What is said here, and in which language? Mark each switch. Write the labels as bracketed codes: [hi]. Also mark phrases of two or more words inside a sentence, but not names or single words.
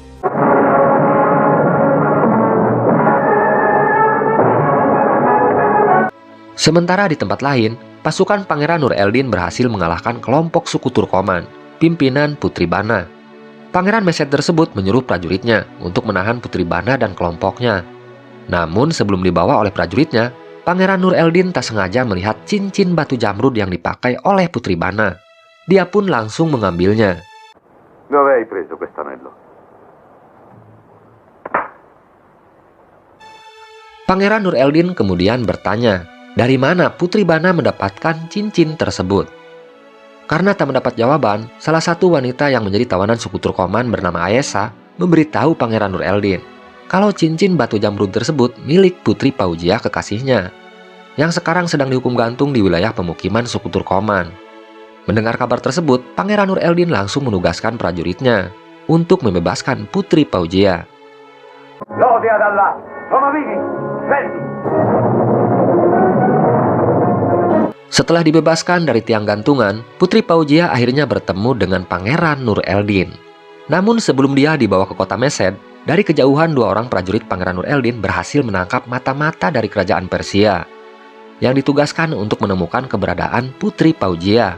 [id] Sementara di tempat lain, pasukan Pangeran Nur-el-Din berhasil mengalahkan kelompok suku Turkoman, pimpinan Putri Bana. Pangeran Mesed tersebut menyuruh prajuritnya untuk menahan Putri Bana dan kelompoknya. Namun sebelum dibawa oleh prajuritnya, Pangeran Nur-el-Din tak sengaja melihat cincin batu jamrud yang dipakai oleh Putri Bana. Dia pun langsung mengambilnya. [it] Dove hai preso quest'anello? [id] Pangeran Nur-el-Din kemudian bertanya, dari mana Putri Bana mendapatkan cincin tersebut? Karena tak mendapat jawaban, salah satu wanita yang menjadi tawanan suku Turkoman bernama Ayesa memberitahu Pangeran Nur-el-Din kalau cincin batu jamrud tersebut milik Putri Paujia kekasihnya, yang sekarang sedang dihukum gantung di wilayah pemukiman suku Turkoman. Mendengar kabar tersebut, Pangeran Nur-el-Din langsung menugaskan prajuritnya untuk membebaskan Putri Paujia. [it] Lode ad Allah, sono vivi, svelti. [id] Setelah dibebaskan dari tiang gantungan, Putri Paujia akhirnya bertemu dengan Pangeran Nur-el-Din. Namun sebelum dia dibawa ke kota Mesed, dari kejauhan dua orang prajurit Pangeran Nur-el-Din berhasil menangkap mata-mata dari kerajaan Persia yang ditugaskan untuk menemukan keberadaan Putri Paujia.